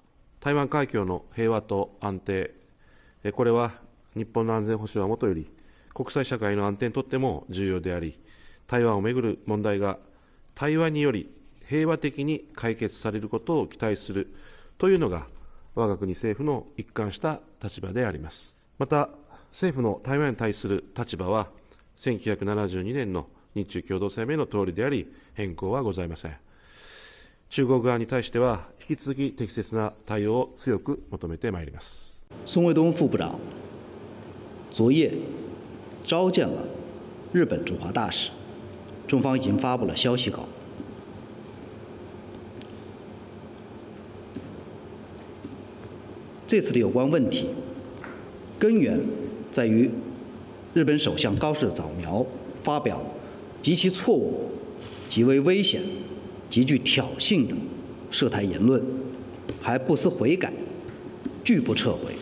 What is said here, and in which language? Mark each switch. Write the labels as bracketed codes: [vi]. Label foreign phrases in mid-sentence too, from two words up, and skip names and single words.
[ja] 台湾海峡の平和と安定、これは日本の安全保障はもとより、国際社会の安定にとっても重要であり、台湾をめぐる問題が対話により平和的に解決されることを期待するというのが我が国政府の一貫した立場であります。また政府の台湾に対する立場は1972年の日中共同声明の通りであり変更はございません。中国側に対しては引き続き適切な対応を強く求めてまいります。 [zh] 宋卫东副部长昨夜召见了日本驻华大使，中方已经发布了消息稿。这次的有关问题根源在于日本首相高市早苗发表极其错误、极为危险、极具挑衅的涉台言论，还不思悔改，拒不撤回。